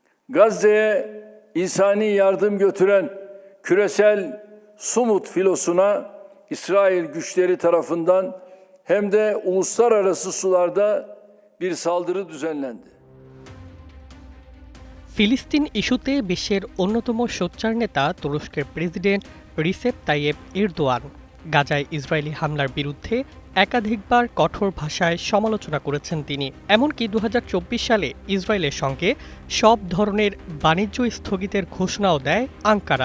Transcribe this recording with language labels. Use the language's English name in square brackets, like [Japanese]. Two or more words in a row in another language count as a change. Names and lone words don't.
[Turkish] Gazze'ye insani yardım götüren küresel Sumut filosuna İsrail güçleri tarafından hem de uluslararası sularda bir saldırı düzenlendi। [Bangla] ফিলিস্তিন ইস্যুতে বিশ্বের অন্যতম সোচ্চার নেতা তুরস্কের প্রেসিডেন্ট রিসেপ তাইয়েপ এরদোয়ান গাজায় ইসরায়েলি হামলার বিরুদ্ধে একাধিকবার কঠোর ভাষায় সমালোচনা করেছেন তিনি। এমনকি ২০২৪ সালে ইসরায়েলের সঙ্গে সব ধরনের বাণিজ্য স্থগিতের ঘোষণাও দেয় আঙ্কারা।